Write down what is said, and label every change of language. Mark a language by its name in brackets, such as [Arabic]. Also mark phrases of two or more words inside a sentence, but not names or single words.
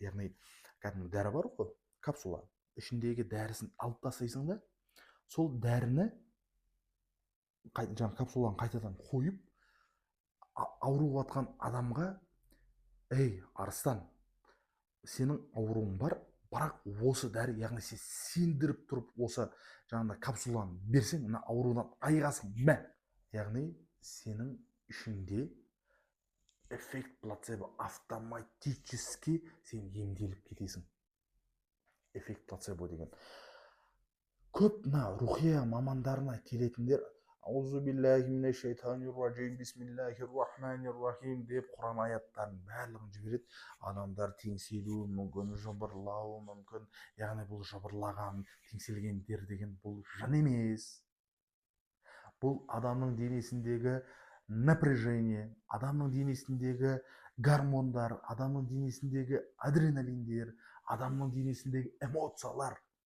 [Kazakh] Яғни кәдімгі дәрі бар ғой, капсула. Ішіндегі дәрісін алып тастайсың да, сол дәріні жаңағы капсуланы қайтадан қойып, ауырып жатқан адамға, ей, арыстан, сенің ауруың бар, бірақ осы дәрі, яғни сен сендіріп тұрып осы жаңағыда капсуланы берсең, мына аурудан айығасың, мә. Яғни сенің ішінде [Russian] эффект плацебо, автоматически [Kazakh] сен емделіп кетесің. [Russian] Эффект плацебо [Kazakh] деген. Көп рухия мамандарына келетіндер [Arabic] أعوذ بالله من الشيطان الرجيم، بسم الله الرحمن الرحيم [Kazakh] деп Құран аяттарын барлығын жібереді. Адамдар теңселуі мүмкін, жыбырлауы мүмкін. Яғни бұл жыбырлаған, теңселгендер деген бұл жын емес. бұл адамның денесіндегі напряжение, адамның денесіндегі гормондар, адамның денесіндегі адреналиндер, адамның денесіндегі эмоциялар.